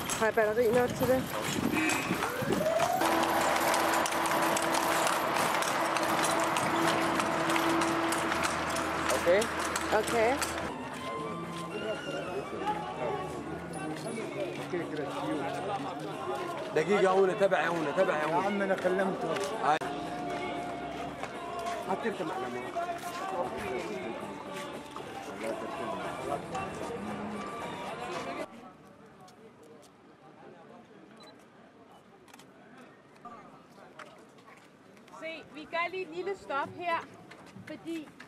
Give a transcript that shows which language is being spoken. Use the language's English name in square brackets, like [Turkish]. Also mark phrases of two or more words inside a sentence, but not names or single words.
[Danish] er batteri nok til det. Okay. Okay. [Arabic] دقيقة هنا تبعي هنا تبعي هنا. يا عم انا كلمته. حطيت معلومات. [Danish] Se, vi gør lige et lille stop her, fordi...